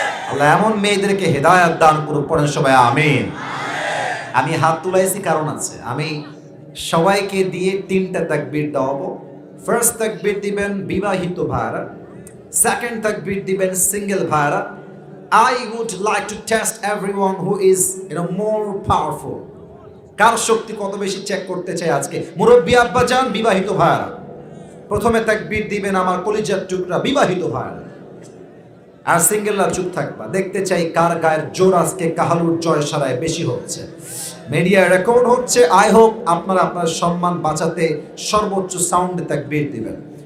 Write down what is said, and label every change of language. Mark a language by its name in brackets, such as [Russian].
[Bangla] আল্লাহ এমন মেয়েদেরকে হেদায়াত দান করুন, পড়েন সবাই আমিন। আমি হাত তুলাইছি কারণ আছে, আমি সবাইকে দিয়ে 3টা তাকবীর দেওয়াবো। ফার্স্ট তাকবীর দিবেন বিবাহিত ভাইরা, সেকেন্ড তাকবীর দিবেন সিঙ্গেল ভাইরা। [English] I would like to test everyone who is more powerful. [Bangla] কার শক্তি কত বেশি চেক করতে চাই আজকে। মুরব্বী আব্বা যান, বিবাহিত ভাইরা প্রথমে তাকবীর দিবেন, আমার কলিজার টুকরা বিবাহিত ভাইরা। আর সিঙ্গেলরা চুপ থাকবা, দেখতে চাই কার গায়ের জোর আজকে কাহালুর জয়সারায় বেশি হচ্ছে। মিডিয়া রেকর্ড হচ্ছে। আই হোপ আপনারা আপনার সম্মান বাঁচাতে সর্বোচ্চ সাউন্ডে তাকবীর দিবেন।